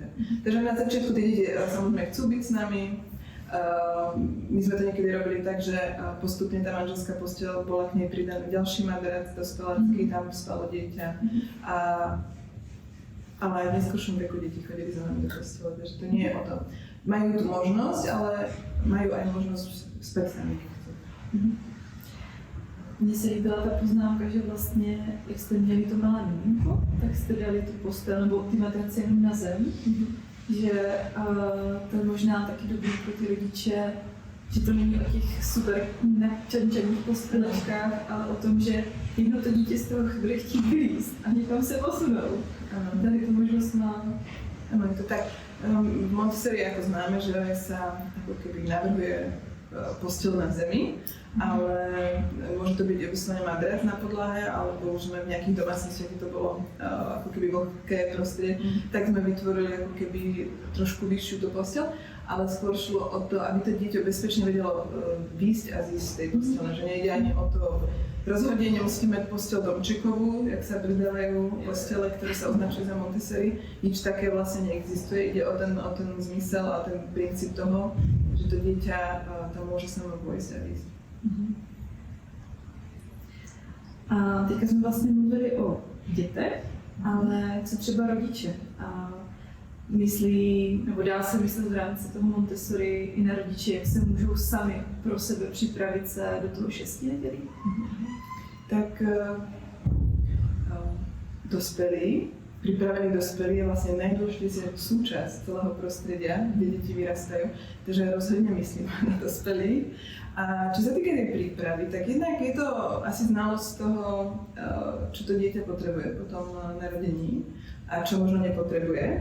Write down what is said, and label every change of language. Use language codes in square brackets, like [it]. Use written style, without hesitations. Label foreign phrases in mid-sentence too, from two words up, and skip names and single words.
[sk] Takže na začiatku tie deti samozrejme chcú byť s nami. My sme to niekedy robili tak, že postupne tá manželská posteľ bola k nej pridaný ďalší madrac dospelácky, tam spalo dieťa. Ale aj v neskôršom veku deti chodili za nami do postele, takže to nie je o tom. Majú tú možnosť, ale majú aj možnosť spať sami. [cs] Mně se líbila ta poznámka, že vlastně, jak jste měli to malé miminko, tak jste dali tu postel nebo ty matrace jenom na zem. Že to je možná taky dobrý pro ty rodiče, že to není o těch super načančaných postelečkách, ale o tom, že jedno to dítě z toho bude chtít vylízt a někam se posunou. Tady tu možnost má. [sk] Áno, je to tak. V Montessori ako známe, že sa ako keby navrhuje posteľ na zemi, ale môže to byť vyslovene madrac na podlahe, alebo už v nejakých domácnostiach, keď to bolo ako keby vlhké prostredie, tak sme vytvorili ako keby trošku vyššiu tú posteľ, ale skôr šlo o to, aby to dieťa bezpečne vedelo výjsť a zísť z tej postele, že nejde ani o to rozhodne, nemusíte mať posteľ domčekovú, jak sa pridávajú postele, ktoré sa označujú za Montessori, nič také vlastne neexistuje, ide o ten zmysel a ten princíp toho, že to dieťa tam môže samo vojsť a výjsť. [cs] A teďka jsme vlastně mluvili o dětech, ale co třeba rodiče? A myslí, nebo dá se myslet v rámci toho Montessori i na rodiče, jak se můžou sami pro sebe připravit se do toho 6 nedělí? [sk] Tak pripravení dospelí je vlastne najdôležitejšia súčasť celého prostredia, kde deti vyrastajú, takže rozhodne myslím na dospelých. A čo sa týka tej prípravy, tak jednak je to asi znalosť toho, čo to dieťa potrebuje po tom narodení a čo možno nepotrebuje.